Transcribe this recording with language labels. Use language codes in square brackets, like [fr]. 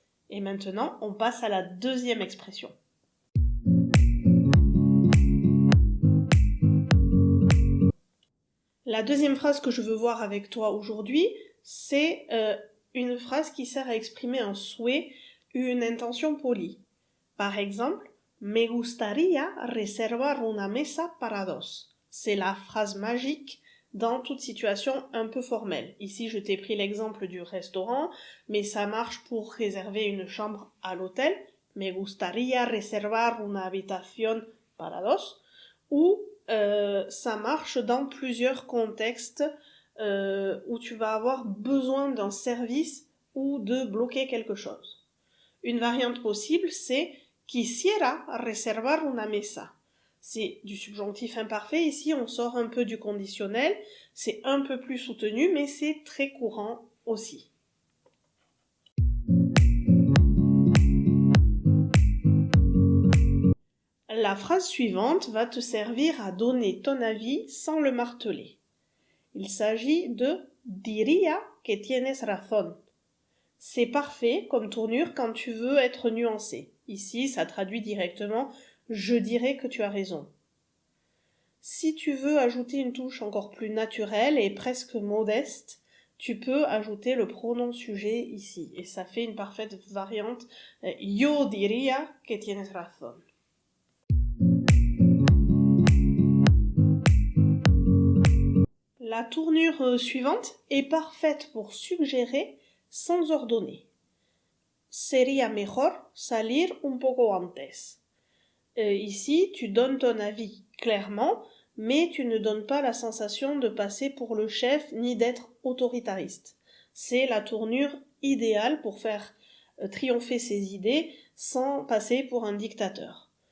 [fr] Et maintenant, on passe à la deuxième expression. La deuxième phrase que je veux voir avec toi aujourd'hui, c'est une phrase qui sert à exprimer un souhait, une intention polie. Par exemple, [es] Me gustaría reservar una mesa para dos. [fr] C'est la phrase magique dans toute situation un peu formelle. Ici, je t'ai pris l'exemple du restaurant, mais ça marche pour réserver une chambre à l'hôtel. [es] Me gustaría reservar una habitación para dos. [fr] Ou ça marche dans plusieurs contextes où tu vas avoir besoin d'un service ou de bloquer quelque chose. Une variante possible, c'est [es] quisiera reservar una mesa. [fr] C'est du subjonctif imparfait. Ici, on sort un peu du conditionnel. C'est un peu plus soutenu, mais c'est très courant aussi. La phrase suivante va te servir à donner ton avis sans le marteler. Il s'agit de [es] diría que tienes razón. [fr] C'est parfait comme tournure quand tu veux être nuancé. Ici, ça traduit directement je dirais que tu as raison. Si tu veux ajouter une touche encore plus naturelle et presque modeste, tu peux ajouter le pronom sujet ici. Et ça fait une parfaite variante. [es] Yo diría que tienes razón. [fr] La tournure suivante est parfaite pour suggérer sans ordonner. [es] Sería mejor salir un poco antes. [fr] Ici, tu donnes ton avis clairement, mais tu ne donnes pas la sensation de passer pour le chef ni d'être autoritariste. C'est la tournure idéale pour faire triompher ses idées sans passer pour un dictateur.